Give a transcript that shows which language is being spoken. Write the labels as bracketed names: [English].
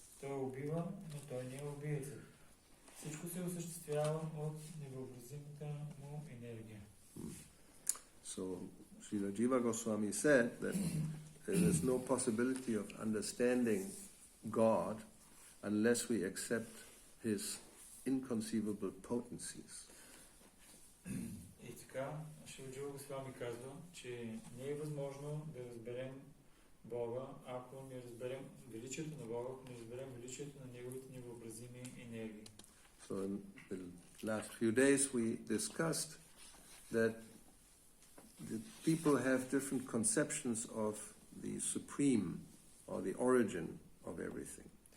[Bulgarian] Той убива, но той не е убиецът. Всичко се осъществява от невъобразимата му енергия. [English] So, Srila Jiva Goswami said that there is no possibility of understanding God unless we accept His inconceivable potencies. [Bulgarian] И така, Шрила Джива Госвами казва, че не е възможно да разберем Бога, ако не разберем величието на Бога, ако не разберем величието на Неговите невъобразими енергии. [English] So in the last few days we discussed that the people have different conceptions of the supreme or the origin of everything.